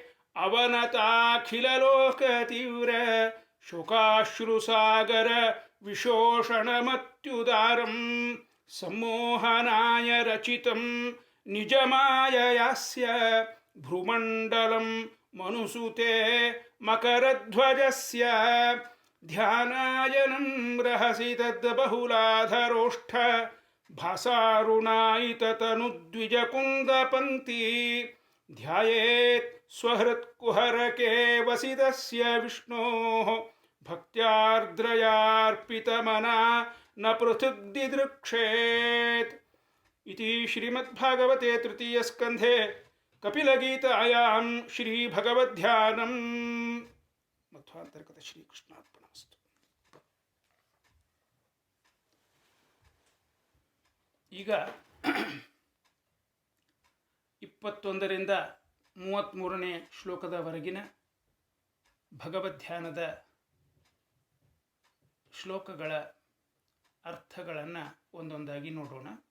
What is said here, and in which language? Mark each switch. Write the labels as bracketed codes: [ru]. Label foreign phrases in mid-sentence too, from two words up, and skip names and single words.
[sa] ಅವನತಾಖಿಲಲೋಕತೀವ್ರ ಶೋಕಾಶ್ರುಸಾಗರ ವಿಶೋಷಣಮತ್ಯುದಾರಂ ಸಮ್ಮೋಹನಾಯ ರಚಿತಂ ನಿಜಮಾಯಯಾಸ್ಯ ಭ್ರೂಮಂಡಲಂ ಮನುಸುತೆ ಮಕರಧ್ವಜಸ್ಯ ಧ್ಯಾನಾಯನಂ ರಹಸಿ ತದ್ಬಹುಲಾಧರೋಷ್ಠ ಭಾಸಾರುಣಾಯಿತತನುದ್ವಿಜಕುಂದಪಂಕ್ತಿ ಧ್ಯಾಯೇತ್ ಸ್ವಹೃತ್ಕುಹರಕೆ ವಸಿತಸ್ಯ ವಿಷ್ಣೋಃ ಭಕ್ತ್ಯಾರ್ದ್ರಯಾರ್ಪಿತಮನಾ ನ ಪೃಥುಗ್ ದಿದೃಕ್ಷೇತ್ ಇತಿ ಶ್ರೀಮದ್ಭಾಗವತೆ ತೃತೀಯಸ್ಕಂಧೆ ಕಪಿಲಗೀತಾಯಾಂ ಶ್ರೀಭಗವದ್ಧ್ಯಾನಂ ಮಧ್ವಾಂತರ್ಗತ ಶ್ರೀಕೃಷ್ಣಾರ್ಪಣಮಸ್ತು. [kn] ಈಗ 21ರಿಂದ 33ನೇ ಶ್ಲೋಕದವರೆಗಿನ ಭಗವದ್ಧ್ಯಾನದ ಶ್ಲೋಕಗಳ ಅರ್ಥಗಳನ್ನು ಒಂದೊಂದಾಗಿ ನೋಡೋಣ.